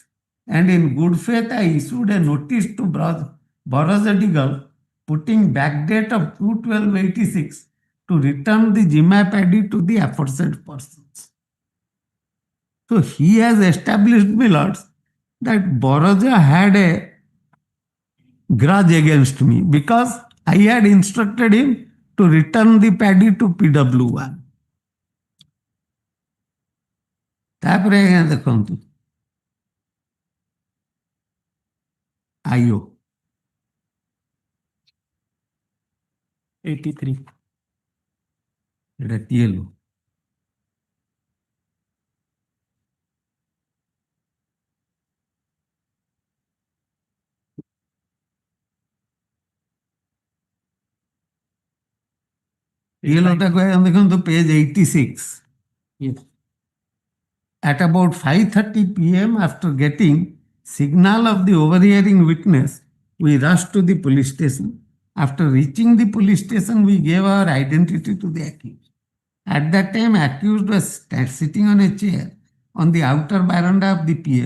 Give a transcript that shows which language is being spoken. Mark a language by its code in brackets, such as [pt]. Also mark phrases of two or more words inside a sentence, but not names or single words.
[en] And in good faith, I issued a notice to Baraj Digal putting backdate of 2/12/86 to return the jima paddy to the aforesaid persons. So he has established, my lords, that Boroja had a grudge against me because I had instructed him to return the paddy to PW1. [or] ତାପରେ ଆଜ୍ଞା ଦେଖନ୍ତୁ IO 83. এটা TLO TLOଟାକୁ ଆଜ୍ଞା ଦେଖନ୍ତୁ page 86. [en] Yes. At about 5:30 p.m. after getting signal of the overhearing witness, we rushed to the police station. After reaching the police station, we gave our identity to the accused. At that time, accused was sitting on a chair on the outer veranda of the PS.